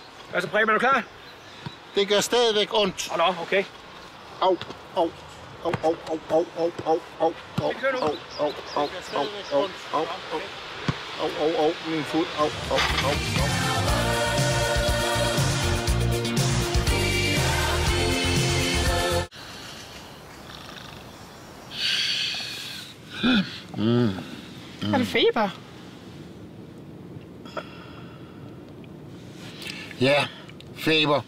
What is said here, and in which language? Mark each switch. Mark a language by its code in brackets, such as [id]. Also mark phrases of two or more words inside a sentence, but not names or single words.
[da] Altså, Preben, er du klar? Det gør stadigvæk ondt. Hold op, okay. Au, au, au, au, au, au, au, au, au, au, Det kører nu. au, au, au, au, au, au, au, au, au, min fod, au, au, au, au. Har du feber? Ja, feber.